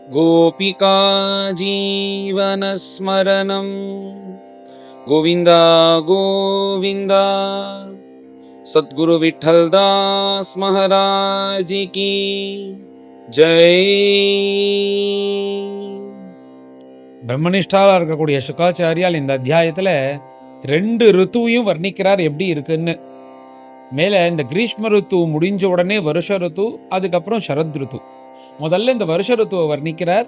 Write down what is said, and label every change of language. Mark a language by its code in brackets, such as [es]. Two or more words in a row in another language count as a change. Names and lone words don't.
[sa] गोपिका जीवनस्मरणं गोविन्द गोविन्द। [hi] सद्गुरु विठ्ठलदास महाराज की जय। [ta] பிரம்மனிஷ்டால இருக்கக்கூடிய சுகாச்சாரியால் இந்த அத்தியாயத்துல 2 ருத்துவையும் வர்ணிக்கிறார் எப்படி இருக்குன்னு. மேல இந்த கிரீஷ்ம ருத்து முடிஞ்ச உடனே வருஷ ருத்து, அதுக்கப்புறம் சரத் ருத்து. முதல்ல இந்த வருஷ ருத்துவை வர்ணிக்கிறார்.